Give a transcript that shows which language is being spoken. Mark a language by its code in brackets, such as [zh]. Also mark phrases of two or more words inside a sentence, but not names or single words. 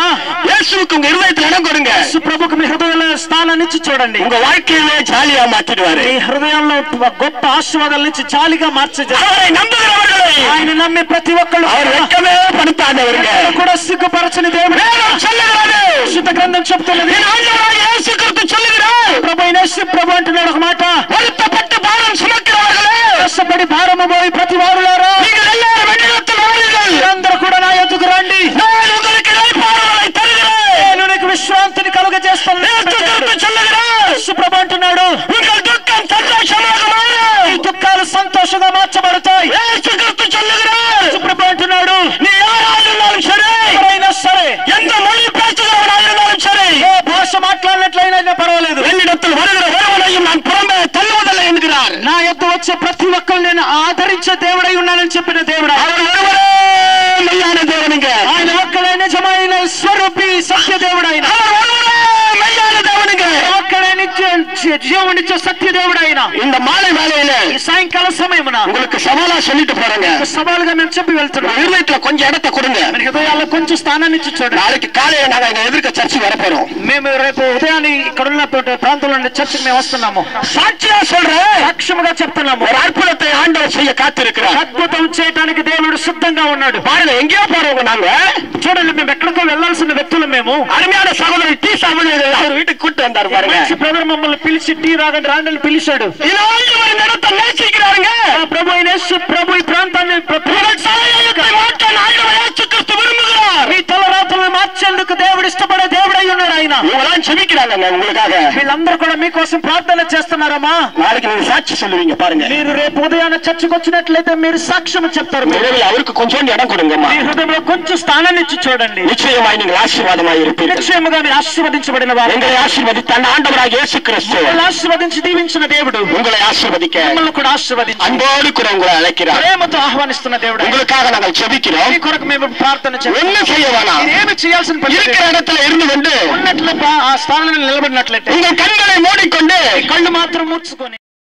[ta] இயேசுக்கு உங்க இதயத்துல இடம் கொடுங்க. [te] యేసు ప్రభుకు మీ హృదయంలో స్థానాన్ని ఇచ్చి చూడండి. [ta] உங்க வாழ்க்கையிலே ஜாலியா மாத்திடுவாரு. [te] మీ హృదయంలో గొప్ప ఆశీర్వాదాల నుంచి జాలిగా మార్చేది. [ta] அவரை நம்புகிறவர்களை [te] ఆయన నమ్మే ప్రతి ఒక్కళ్ళు [ta] அவர் வெட்கமே படுத்தாதவருங்க. [te] కూడా సిగ్గుపరచని దేవుడు [ta] சொல்லுகிறாரு, [te] పరిశుద్ధ గ్రంథం చెప్తున్నది. [ta] இயேசு கிறிஸ்து சொல்லுகிறார், [te] ప్రభువైన యేసు ప్రభు అంటున్నాడు ఒక మాట, [ta] வருத்தப்பட்டு பாரம் சுமக்கிறவர்களே, [te] కష్టపడి భారము పోయి ప్రతి వారులారా, [ta] நீங்கள் எல்லாரும் என்னிடத்தில் வாருங்கள், [te] అందరూ కూడా నా యొద్దకు రండి, [ta] நான் உங்களுக்கு இளைப்பாறுதலை தருகிறேன், [te] నేను నీకు విశ్రాంతిని కలుగజేస్తాను. [ta] சொல்லுகிறார், [te] యేసు ప్రభు అంటున్నాడు, [ta] உங்கள் துக்கம் சந்தோஷமாக மாறும், [te] ఈ దుఃఖాలు సంతోషంగా మార్చబడతాయి. [ta] இயேசு கிறிஸ்து சொல்லுகிறார், [te] యేసు ప్రభు అంటున్నాడు, [ta] நீ யாராயிருந்தாலும் சரி, [te] ఎవరైనా సరే, [ta] எந்த மொழி பேசுகிறவனாயிருந்தாலும் சரி, [te] ఏ భాష మాట్లాడినట్లయినా పర్వాలేదు, [ta] என்னிடத்தில் வருகிற ஒருவனையும் நான் புறம்பே தள்ளுவதில்லை என்கிறார். [te] నా యొద్ద వచ్చే ప్రతి ఒక్కరు నేను ఆదరించే దేవుడై ఉన్నానని చెప్పిన దేవుడు. [ta] அவர் ஒருவரே மெய்யான தேவனுங்க. [te] ఆయన ఒక్కడే నిజమైన స్వరూపి సత్య దేవుడైన, [ta] அவர் ஒருவரே மெய்யான தேவனுங்க. [te] ఒక్కడే జీవనిచ్చే సత్య దేవుడైన [ta] இந்த மாலை வேளையில [te] ఈ సాయంకాల సమయమున [ta] உங்களுக்கு సవాలా சொல்லிட்டு போறேங்க. [te] సవాలుగా మేము చెప్పి వెళ్తున్నాం. [ta] இருதயத்துல கொஞ்சம் இடத்தை கொடுங்க. [te] మన హృదయాల్లో కొంచెం స్థానాన్ని ఇచ్చి చూడండి. [ta] நாளைக்கு காலையில நாங்க எங்க எதிர்க்க சர்ச்சை வரப்போறோம். [te] మేము రేపు ఉదయాన్ని ఇక్కడ ఉన్న ప్రాంతంలో చర్చకి మేము వస్తున్నాము. [ta] சாட்சியா சொல்றேன், [te] సాక్ష్యముగా చెప్తున్నాము. [ta] ஒரு அற்புதத்தை ஆண்டவர் செய்ய காத்திருக்கிறார். [te] అద్భుతం చేయడానికి దేవుడు సిద్ధంగా ఉన్నాడు. [ta] பாருங்க, எங்கேயோ போறவங்க நாங்க. [te] చూడండి, మేము ఎక్కడికో వెళ్లాల్సిన వ్యక్తులు మేము. [ta] அருமையான சகோதரி டி சாமி அவர் வீட்டுக்கு கூட்டு வந்தாரு பாருங்க. [te] బ్రదర్ మమ్మల్ని పిలిచి టీ రాండి పిలిచాడు. [ta] இடத்தை நேசிக்கிறாருங்க. [te] ప్రభు అయిన ప్రభు ఈ ప్రాంతాన్ని [ta] விரும்புகிறார். [te] మీ తలరాత్రులను మార్చేందుకు దేవుడు ఇష్టపడే దేవుడై ఉన్నాడు. ఆయన ఎవరైనా [ta] இவங்களாம் ஜெபிக்கிறாங்க உங்களுக்காக. [te] వీళ్ళందరూ కూడా మీకోసం ప్రార్థన చేస్తున్నారమ్మా. [ta] நாளைக்கு நீங்க சாட்சி சொல்லுவீங்க பாருங்க. [te] మీరు రేపు ఉదయాన్న చర్చకు వచ్చినట్లయితే మీరు సాక్ష్యం చెప్తారు. [ta] அவருக்கு கொஞ்சம் இடம் கொடுங்கம்மா. [te] మీ హృదయంలో కొంచెం స్థానాన్ని ఇచ్చి చూడండి. [ta] நிச்சயமாய் நீங்கள் ஆசீர்வாதமாய் இருப்பீர்கள். [te] నిశ్చయముగా మీరు ఆశీర్వదించబడిన వారు. [ta] உங்களை ஆசீர்வதித்த ஆண்டவராகிய இயேசு கிறிஸ்து [te] ఆశీర్వదించి దీవించిన దేవుడు [ta] உங்களை ஆசீர்வதிக்க [te] మిమ్మల్ని కూడా ఆశీర్వదించి [ta] அன்போடு கூட உங்களை அழைக்கிறார். [te] ప్రేమతో ఆహ్వానిస్తున్న దేవుడు. [ta] உங்களுக்காக நாங்கள் ஜெபிக்கிறோம். [te] మీ కొరకు మేము ప్రార్థన చేస్తాం. [ta] என்ன செய்ய வேணாம். [te] ఏమి చేయాల్సిన పని [ta] இருக்கிற இடத்துல இருந்து கொண்டு [te] ఉన్నట్లు ఆ స్థానంలో నిలబడినట్లయితే [ta] உங்கள் கண்களை மூடிக்கொண்டு [te] కళ్ళు మాత్రం మూర్చుకొని